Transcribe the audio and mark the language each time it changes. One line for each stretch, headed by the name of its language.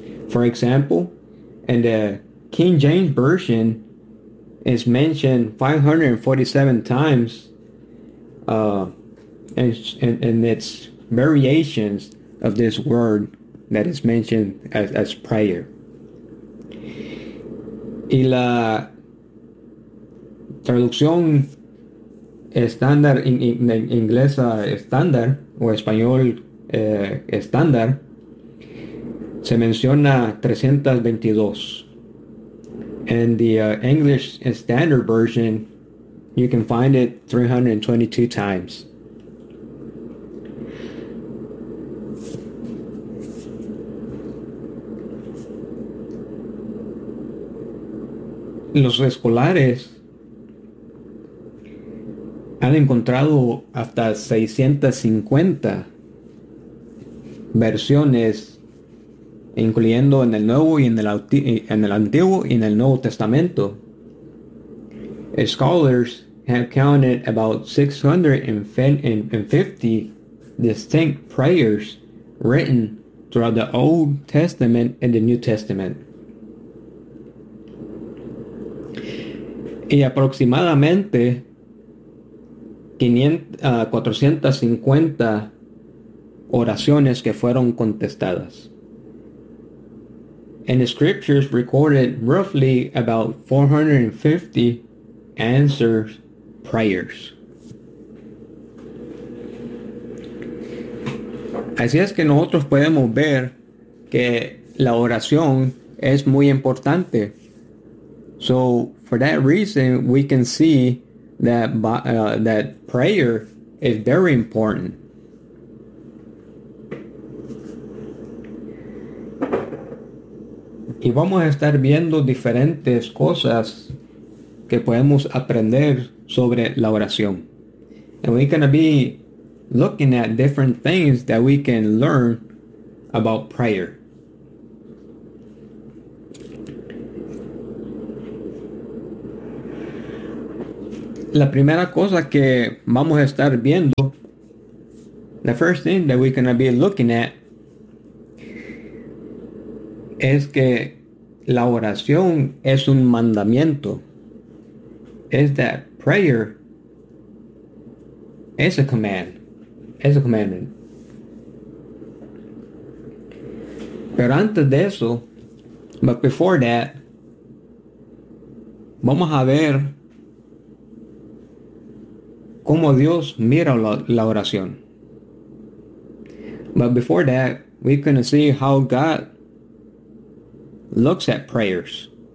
English: For example, in the King James Version, it's mentioned 547 times in its variations of this word that is mentioned as prayer.
Spanish: Y la traducción estándar, inglesa estándar o español estándar, se menciona 322.
English: In the English Standard Version, you can find it 322 times.
Spanish: Los escolares han encontrado hasta 650 versiones, incluyendo en el Nuevo y en el Antiguo y en el Nuevo Testamento.
English: Scholars have counted about 650 distinct prayers written throughout the Old Testament and the New Testament.
Spanish: Y aproximadamente 450 oraciones que fueron contestadas.
English: And the scriptures recorded roughly about 450 answers prayers.
Spanish: Así es que nosotros podemos ver que la oración es muy importante.
English: So for that reason, we can see that that prayer is very important.
Spanish: Y vamos a estar viendo diferentes cosas que podemos aprender sobre la oración.
English: And we're going to be looking at different things that we can learn about prayer.
Spanish: La primera cosa que vamos a estar viendo,
English: the first thing that we're going to be looking at,
Spanish: es que la oración es un mandamiento.
English: Is that prayer is a command. Is a commandment.
Spanish: Pero antes de eso,
English: but before that,
Spanish: vamos a ver cómo Dios mira la oración.
English: But before that, we're going to see how God looks at prayers.